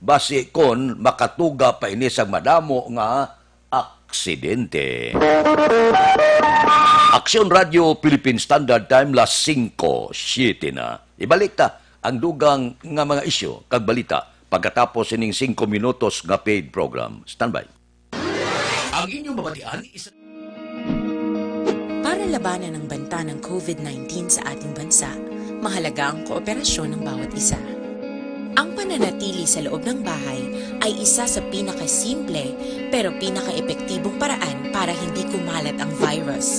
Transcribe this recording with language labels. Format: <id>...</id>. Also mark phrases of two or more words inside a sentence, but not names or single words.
<hil>basi kon makatuga pa ini sa madamo nga aksidente. Aksyon Radio Philippine Standard Time las 5:07 na. Ibalik ta ang dugang nga mga isyu kag balita pagkatapos ining 5 minutos nga</hil> <en>paid program.</en> <hil>Standby. Ang inyong mabatian isa</hil> <tl>Para labanan ang banta ng COVID-19 sa ating bansa, mahalaga ang kooperasyon ng bawat isa. Ang pananatili sa loob ng bahay ay isa sa pinakasimple pero pinaka-epektibong paraan para hindi kumalat ang virus.</tl>